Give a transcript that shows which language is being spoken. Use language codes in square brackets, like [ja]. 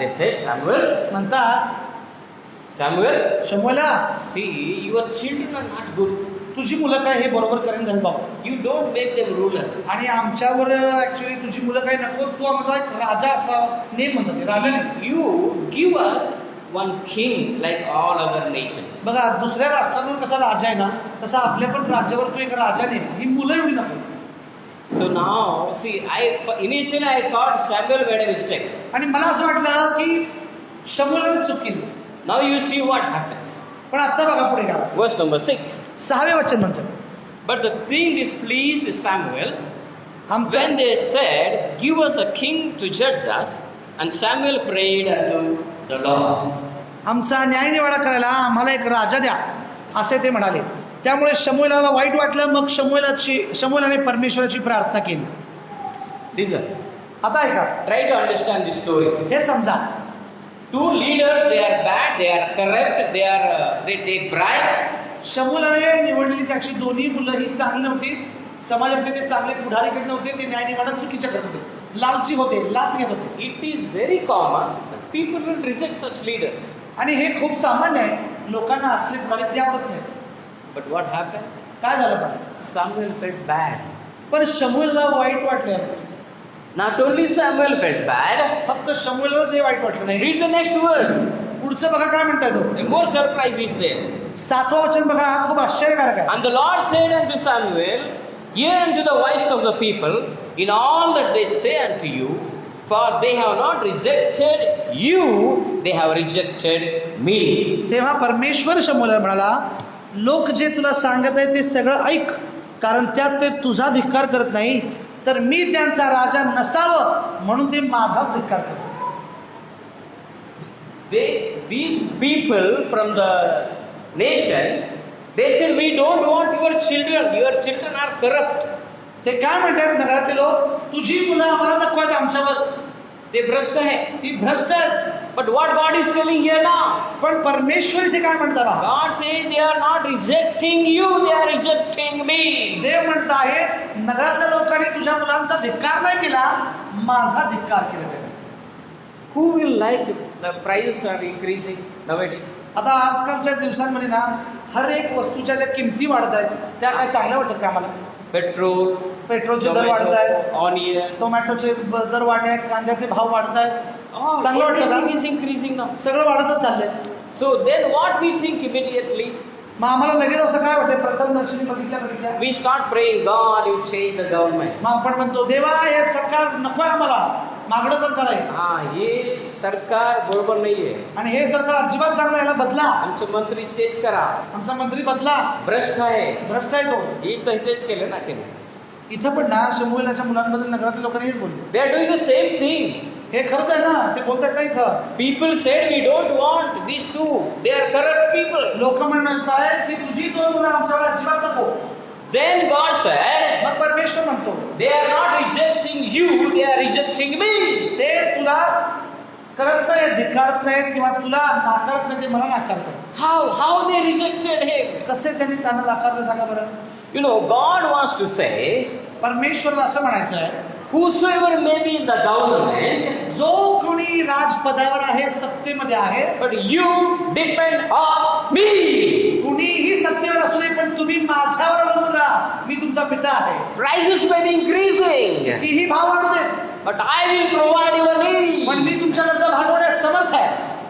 [en] They said, Samuel, [mr] शमूएला, [en] see, your children are not good. [mr] तुझी मुलं काय हे बरोबर करेन झाली बाबा. [en] You don't make them rulers. [mr] आणि आमच्यावर ऍक्च्युली तुझी मुलं काही नको, तू आम्हाला एक राजा असा नेम म्हणतात, राजा name. [en] You give us one king like all other nations. [mr] बघा, दुसऱ्या राष्ट्रांवर कसा राजा आहे ना, तसा आपल्या पण राज्यावर तू एक राजा नेम. ही मुलं एवढी नको. [en] So now, see, initially I thought Samuel made a mistake. [mr] आणि मला असं वाटलं की शमूएलाने चूक केली. [en] Now you see what happens. [mr] पण आता बघा पुढे काय. [en] Verse number 6. [mr] 6वे वचन म्हणतात, [en] But the thing displeased Samuel [mr] आमचा [en] when they said, give us a king to judge us. And Samuel prayed unto the Lord. [mr] आमचा न्यायनिवाडा करायला आम्हाला एक राजा द्या असे ते म्हणाले. त्यामुळे शमूएलाला वाईट वाटलं. मग शमूएलाने परमेश्वराची प्रार्थना केली. [en] Listen, [mr] आता ऐका, [en] try to understand this story. [mr] हे समजा. [en] Two leaders, they are bad, they are corrupt, they take bribe. [mr] शमूएलाने निवडलेली त्याची दोन्ही मुलं ही चांगली नव्हती, समाजातले ते चांगले पुढारीकडे नव्हते, ते न्यायनिवाडा चुकीच्या करत होते, लालची होते, लाच घेत होते. [en] It is very common that people will reject such leaders. [mr] आणि हे खूप सामान्य आहे, लोकांना असले पुढारी ते आवडत नाही. [en] But what happened? [mr] काय झालं पण? [en] Samuel felt bad. [mr] पण शमूएलला वाईट वाटलं. [en] Not only Samuel felt bad. [mr] फक्त शमूएललाच हे वाईट वाटलं नाही. [en] Read the next verse. [mr] पुढचं बघा काय म्हणताय तो. [en] A more surprise is there. [mr] 7वं वचन बघा, हा खूप आश्चर्यकारक आहे. [en] And the Lord said unto Samuel, hear unto the voice of the people in all that they say unto you, for they have not rejected you, they have rejected me. [mr] तेव्हा परमेश्वर शमूएला म्हणाला, लोक जे तुला सांगत आहे ते सगळं ऐक, कारण त्यात ते तुझा धिक्कार करत नाही, तर मी त्यांचा राजा नसावं म्हणून ते माझाच धिक्कार करतात. [en] These people from the nation, they said, we don't want your children are corrupt. [mr] ते काय म्हणतात नगरातले लोक, तुझी मुलं आम्हाला नको आहेत आमच्यावर, ते भ्रष्ट आहे. ती भ्रष्ट आहेत. [en] But what God is telling here now? [mr] पण परमेश्वर इथे काय म्हणतात? [en] God says they are not rejecting you, they are rejecting me. [mr] देव म्हणत आहे, नगरातल्या लोकांनी तुझ्या मुलांचा धिक्कार नाही केला, माझा धिक्कार केला. [en] Who will like the prices are increasing nowadays? [mr] आता आजकालच्या दिवसांमध्ये ना हर एक वस्तूच्या ज्या किमती वाढत आहेत त्या काय चांगल्या वाटतात का आम्हाला? पेट्रोलचे दर वाढत आहेत, [en] onion, [mr] टोमॅटोचे दर वाढले आहेत, कांद्याचे भाव वाढत आहेत. चांगलं वाटतं का? [en] is increasing now. [mr] सगळं वाढतच चाललंय. [en] So then what we think immediately? [mr] मग आम्हाला लगेच असं काय वाटतं, प्रथम दर्शनी बघितल्या [en] We start praying, God, you change the government. [mr] मग आपण म्हणतो, देवा हे सरकार नको आहे आम्हाला, मागणं सरकार आहे. हे सरकार बरोबर नाहीये आणि हे सरकार अजिबात चांगलं आहे, याला बदला. आमचे मंत्री चेंज करा, आमचा मंत्री बदला, भ्रष्ट आहे. भ्रष्ट आहे तो. हे तर इथेच केलं ना केलं. इथं पण ना शमूएलाच्या मुलांबद्दल नगरातील लोकांनी हेच बोलले. [en] They are doing the same thing. [mr] हे खरंच आहे ना, ते बोलतात ना इथं. [en] People said we don't want these two. They are corrupt people. [mr] लोक म्हणत आहेत की तुझी दोन मुलं आमच्यावर अजिबात नको. [en] Then God said, [mr] मग परमेश्वर म्हणतो, [en] they are not rejecting you, they are rejecting me. [mr] ते तुला करत नाही, धिक्कारत नाही किंवा तुला नाकारत नाही, ते मला नाकारतात. [en] How they rejected him? [mr] कसे त्यांनी त्यांना नाकारलं सांगा बरं. [en] You know, God wants to say, [mr] परमेश्वरला असं म्हणायचं आहे, [en] whosoever may be in the government, [mr] जो कोणी राजपदावर आहे, सत्तेमध्ये आहे, [en] but you depend on me. [mr] कुणीही सत्तेवर असू दे, पण तुम्ही माझ्यावर अवलंबून राहा, मी तुमचा पिता आहे. [en] Prices may be increasing, [mr] कितीही भाव वाढू दे, [en] but I will provide your need. [mr] पण मी तुमच्या गरजा भागवण्यास समर्थ आहे.